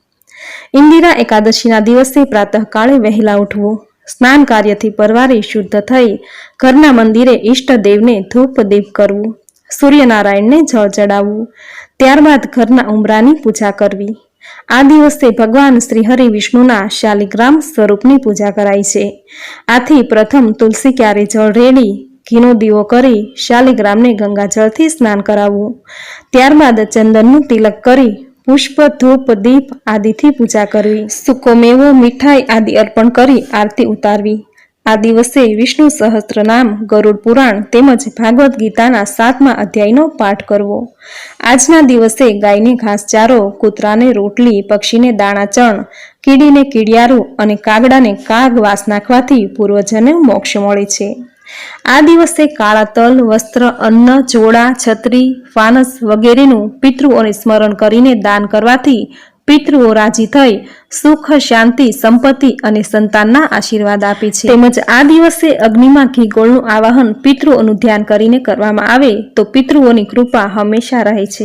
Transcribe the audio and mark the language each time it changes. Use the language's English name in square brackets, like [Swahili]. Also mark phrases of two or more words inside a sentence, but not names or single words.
[Gujarati] ઇંદિરા એકાદશીના દિવસે પ્રાતઃકાળે વહેલા ઉઠવું, સ્નાન કાર્યથી પરવારી શુદ્ધ થઈ ઘરના મંદિરે ઈષ્ટદેવને ધૂપ દીપ કરવું, સૂર્યનારાયણને જળ ચડાવવું, ત્યારબાદ ઘરના ઉંબરાની પૂજા કરવી। આ દિવસે ભગવાન શ્રીહરિ વિષ્ણુના શાલિગ્રામ સ્વરૂપની પૂજા કરાય છે। આથી પ્રથમ તુલસી ક્યારે જળ રેડી ઘીનો દીવો કરી શાલિગ્રામને ગંગાજળથી સ્નાન કરાવવું, ત્યારબાદ ચંદનનું તિલક કરી પુષ્પ, ધૂપ, દીપ આદિ પૂજા કરવી, સૂકો મેવો, મીઠાઈ આદિ અર્પણ કરી આરતી ઉતારવી। આ દિવસે વિષ્ણુ સહસ્ત્રનામ, ગરુડ પુરાણ તેમજ ભાગવત ગીતાના 7મા અધ્યાયનો પાઠ કરવો। આજના દિવસે ગાયને ઘાસચારો, કૂતરાને રોટલી, પક્ષીને દાણા ચણ, કીડીને કીડિયારૂ અને કાગડાને કાગવાસ નાખવાથી પૂર્વજને મોક્ષ મળે છે। આ દિવસે કાળા તલ, વસ્ત્ર, અન્ન, જોડા, છતરી, ફાનસ વગેરેનું પિતૃઓને સ્મરણ કરીને દાન કરવાથી પિતૃઓ રાજી થઈ સુખ, શાંતિ, સંપત્તિ અને સંતાનના આશીર્વાદ આપે છે। તેમજ આ દિવસે અગ્નિમાં ઘી ગોળનું આવાહન પિતૃઓનું ધ્યાન કરીને કરવામાં આવે તો પિતૃઓની કૃપા હંમેશા રહે છે।